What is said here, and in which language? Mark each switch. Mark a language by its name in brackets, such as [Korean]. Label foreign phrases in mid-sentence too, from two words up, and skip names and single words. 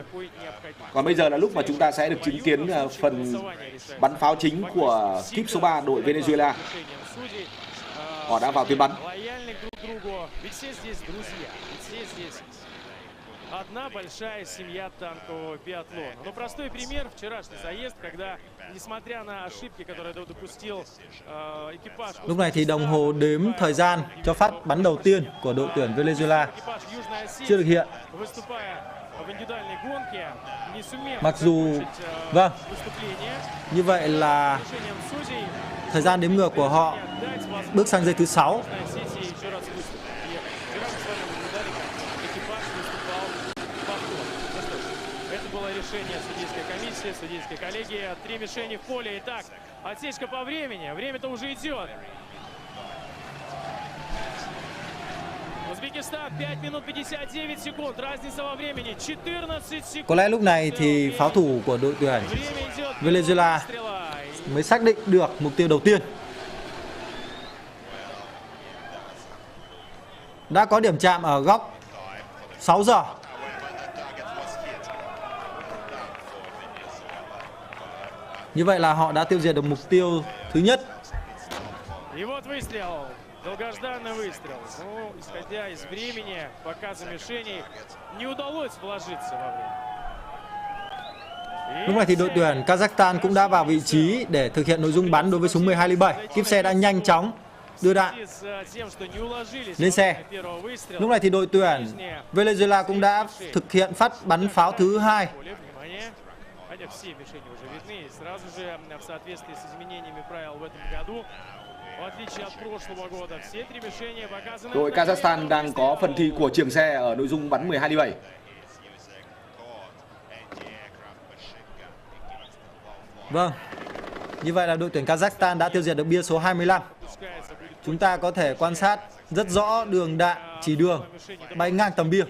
[Vietnamese] Còn bây giờ là lúc mà chúng ta sẽ được chứng kiến phần bắn pháo chính của kíp số 3 đội Venezuela. Họ đã vào tuyến bắn. [Russian] Одна большая семья танкового биатлона. Но простой пример — вчерашний заезд, когда, несмотря на ошибки, которые допустил экипаж. [Vietnamese] Lúc này thì đồng hồ đếm thời gian cho phát bắn đầu tiên của đội tuyển Venezuela chưa được hiện. Mặc dù, vâng, như vậy là thời gian đếm ngược của họ bước sang giây thứ 6. [Russian] Решение судейской комиссии, судейской коллегии. 3 мишени в поле. Итак, отсечка по времени. Время-то уже идет. Узбекистан 5 минут 59 секунд. Разница во времени 14 секунд. [Vietnamese] Có lẽ lúc này thì pháo thủ của đội tuyển Venezuela mới xác định được mục tiêu đầu tiên. Đã có điểm chạm ở góc 6 giờ. Như vậy là họ đã tiêu diệt được mục tiêu thứ nhất. [Russian] И вот выстрел. Долгожданный выстрел. Ну, исходя из времени, показа мишеней, не удалось вложиться во время. [Vietnamese] Lúc này thì đội tuyển Kazakhstan cũng đã vào vị trí để thực hiện nội dung bắn đối với súng 12 ly 7. Kíp xe đã nhanh chóng đưa đạn lên xe. Lúc này thì đội tuyển Venezuela cũng đã thực hiện phát bắn pháo thứ 2. [Russian] Хотя все мишени уже видны, и сразу же в соответствии с изменениями правил в этом году, в отличие от прошлого года, все 3 мишени показаны. [Vietnamese] Đội Kazakhstan đang có phần thi của trường xe ở nội dung bắn 12 ly 7. Vâng, như vậy là đội tuyển Kazakhstan đã tiêu diệt được bia số 25. Chúng ta có thể quan sát rất rõ đường đạn chỉ đường bay ngang tầm bia.